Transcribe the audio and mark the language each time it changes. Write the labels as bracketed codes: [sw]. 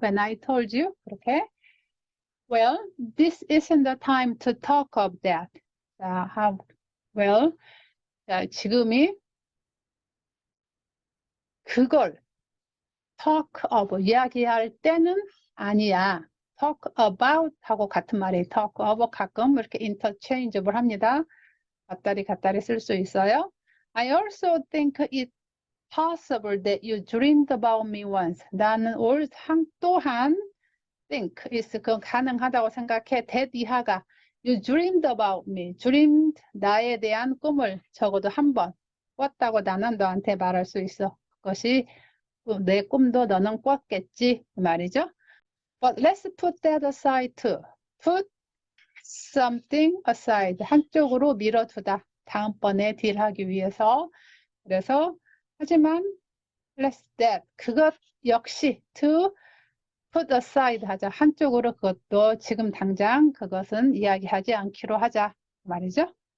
[en] When I told you 그렇게. Well, this isn't the time to talk of that. [ko] 자, well, 자, 지금이 그걸 talk of 이야기할 때는 아니야. [en] talk about [ko] 하고 같은 말이 talk of 가끔 이렇게 interchangeable 합니다. 갔다리 쓸 수 있어요. [en] I also think it possible that you dreamed about me once. [ko] 나는 또한 [en] think is [ko] 그 가능하다고 생각해. that 이하가 [en] you dreamed about me. [ko] dreamed 나에 대한 꿈을 적어도 한 번 꿨다고 나는 너한테 말할 수 있어. 그것이 내 꿈도 너는 꿨겠지 그 말이죠. [en] But let's put that aside too. Put something aside. [ko] 한쪽으로 밀어두다. 다음번에 딜하기 위해서. 그래서 하지만 [en] let's that. [ko] 그것 역시 [en] to put aside [ko] 하자. 한쪽으로 그것도 지금 당장 그것은 이야기하지 않기로 하자. 말이죠.